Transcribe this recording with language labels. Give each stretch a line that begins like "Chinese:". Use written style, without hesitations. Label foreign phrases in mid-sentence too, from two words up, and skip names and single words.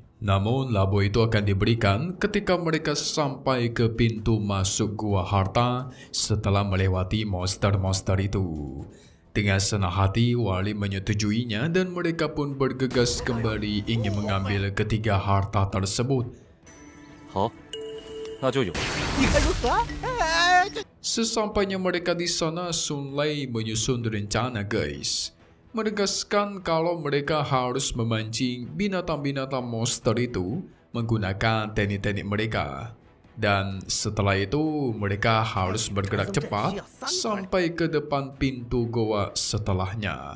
Indonesian: Namun labu itu akan diberikan ketika mereka sampai ke pintu masuk gua harta setelah melewati monster-monster itu. Dengan senang hati, Wang Lin menyetujuinya dan mereka pun bergegas kembali ingin mengambil ketiga harta tersebut.
Chinese: 好，那就有。你看如何？
Indonesian: Sesampainya mereka di sana, Sun Lei menyusun rencana, guys. Menegaskan kalau mereka harus memancing binatang-binatang monster itu menggunakan teknik-teknik mereka. Dan setelah itu, mereka harus bergerak cepat sampai ke depan pintu goa setelahnya.